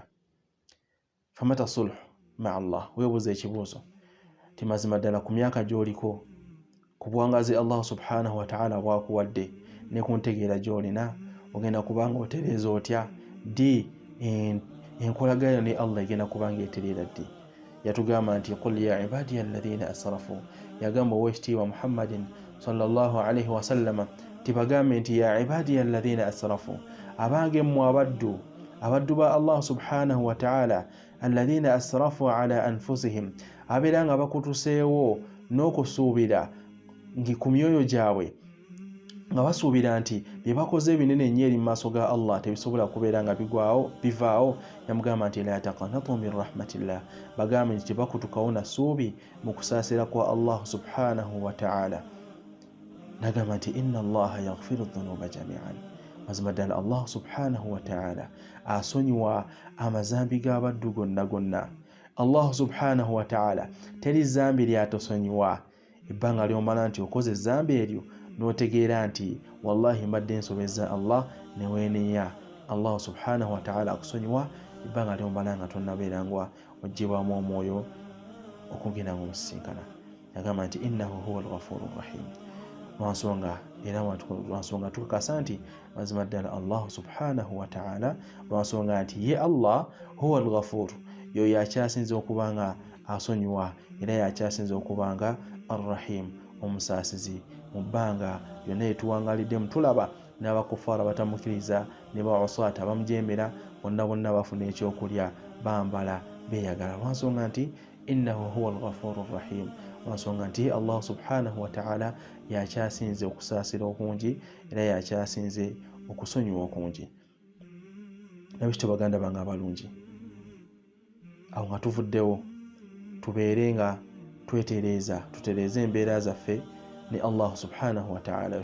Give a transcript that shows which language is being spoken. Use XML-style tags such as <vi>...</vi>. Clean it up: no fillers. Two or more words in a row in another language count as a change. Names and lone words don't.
<ar>فمتى الصلح مع الله,</ar> <lg>weebuuza ekibuuzo ti mazima ddala ku myaka gy'oliko, ku buwangazi</lg> <ar>الله سبحانه وتعالى</ar> <lg>bw'akuwadde ne ku ntegeera gy'olina, ogenda kubanga otereeza otya ddi enkolagano ne Allah egenda kubanga etereera ddi? Yatugamba nti</lg> <ar>قل يا عبادي الذين أسرفوا,</ar> <lg>yagamba owekitiibwa</lg> <ar>محمد صلى الله عليه وسلم</ar> <lg>tibagambe nti</lg> <ar>يا عبادي الذين أسرفوا,</ar> <lg>abange mmwe abaddu ba</lg> <ar>الله سبحانه وتعالى الذين أسرفوا على أنفسهم,</ar> <lg>abeera nga bakutuseewo n'okusuubira ku myoyo gyabwe nga basuubira nti bye bakoze ebinene ennyo eri mu maaso ga Allah tebisobola kubeera nga bivaawo. Yamugamba nti</lg> <ar>لا تقنطوا من رحمة الله,</ar> <lg>bagambe nti tebakutukawo na ssuubi mu kusaasira kwa</lg> <ar>الله سبحانه وتعالى.</ar> <lg>Nagamba nti</lg> <ar>إن الله يغفر الذنوب جميعا,</ar> <lg>mazima ddala</lg> <ar>الله سبحانه وتعالى</ar> <lg>asonyiwa amazambi g'abaddu gonna.</lg> <ar>الله سبحانه وتعالى</ar> <lg>teri zambi lyatosonyiwa ebbanga ly'omala nti okoze ezambi eryo n'otegeera nti wallahi mbadde nsobezza Allah ne weeneeya.</lg> <ar>الله سبحانه وتعالى</ar> <lg>akusonyiwa ebbanga ly'omala nga tonnabeera nga oggyibwamu omwoyo okugenda nga omusisinkana. Yagamba nti</lg> <ar>إنه هو الغفور الرحيم,</ar> <lg>lwansonga tukakasa nti mazima ddala</lg> <ar>الله سبحانه وتعالى,</ar> <lg>lwansonga nti ye</lg> <ar>الله هو الغفور,</ar> <lg>yo yakyasinza okubanga asonyiwa era yakyasinza okubanga ar-rahim, omusaasizi. Mu bbanga yonna yetuwangalidde mutulaba n'abakufaara batamukiriza ne bawaswata bamujeemera, bonna bafuna ekyokulya, bambala, beeyagala, lwansonga nti</lg> <ar>إنه هو الغفور الرحيم,</ar> <lg>lwansonga nti</lg> <ar>الله سبحانه وتعالى</ar> <lg>yakyasinze okusaasira okungi era yakyasinze okusonyiwa okungi. Nabikityo baganda bange abalungi, awo nga tuvuddewo tubeere nga tutereeza embeera zaffe ne</lg> <ar>الله سبحانه وتعالى.</ar>